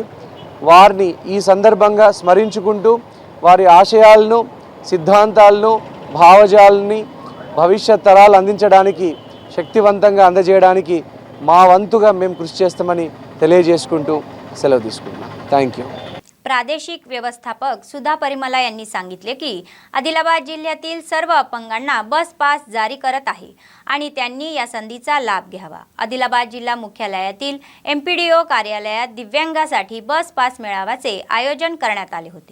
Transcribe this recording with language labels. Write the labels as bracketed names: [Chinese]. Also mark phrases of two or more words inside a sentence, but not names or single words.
[Telugu] వారిని ఈ సందర్భంగా స్మరించుకుంటూ వారి ఆశయాలను, సిద్ధాంతాలను, భావజాలని భవిష్యత్ తరాలు అందించడానికి, శక్తివంతంగా అందజేయడానికి మా వంతుగా మేము కృషి చేస్తామని తెలియజేసుకుంటూ సెలవు తీసుకుంటున్నాం. [English] thank you. [Marathi] प्रादेशिक व्यवस्थापक सुधा परिमला यांनी सांगितले की आदिलाबाद जिल्ह्यातील सर्व अपंगांना बस पास जारी करत आहे आणि त्यांनी या संधीचा लाभ घ्यावा. आदिलाबाद जिल्हा मुख्यालयातील MPDO कार्यालयात दिव्यांगासाठी बस पास मेळाव्याचे आयोजन करण्यात आले होते.